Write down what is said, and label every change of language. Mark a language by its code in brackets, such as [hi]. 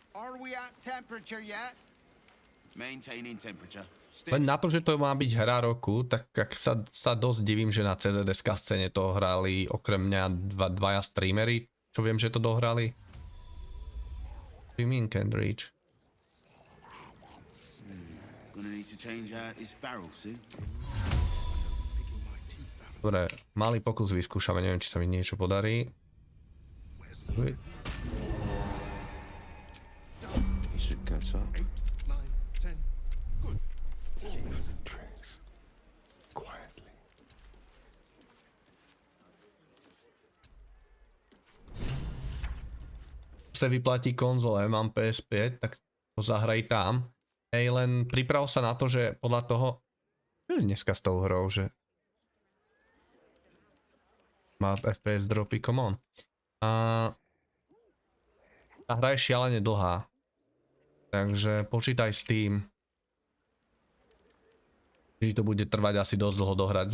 [en] Are we at temperature yet? Maintaining temperature. [sk] Len na to, že to má byť hra roku, tak sa dosť divím, že na CZSK scéne to hrali okrem mňa dvaja streamery, čo viem, že to dohrali. [en] What do you mean can't reach? Gonna need to change out this barrel soon. [sk] Dobre, malý pokus vyskúšame, neviem, či sa mi niečo podarí. Sa vyplatí konzole, mám PS5, tak to zahraj tam. Hej, len priprav sa na to, že podľa toho... Čo je dneska s tou hrou, že... Má FPS dropy, [en] come on. [sk] A... Tá hra je šialene dlhá. Takže počítaj s tým, že to bude trvať asi dosť dlho dohrať.